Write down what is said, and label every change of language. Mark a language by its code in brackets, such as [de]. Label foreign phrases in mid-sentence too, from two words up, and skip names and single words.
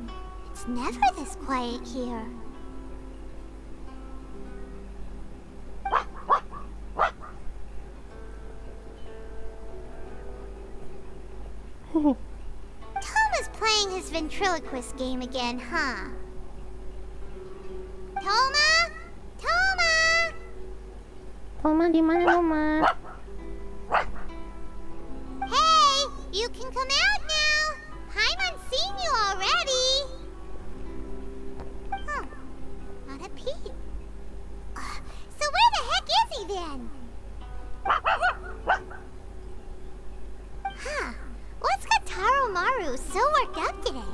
[en] It's never this quiet here. Thoma's playing his ventriloquist game again, huh? Thoma? Thoma! [id] Thoma, di mana Thoma? [en] Hey, you can come out now. Paimon's seen you already. Huh, not a peep. So where the heck is he then? Huh, what's got Taro Maru so worked up today?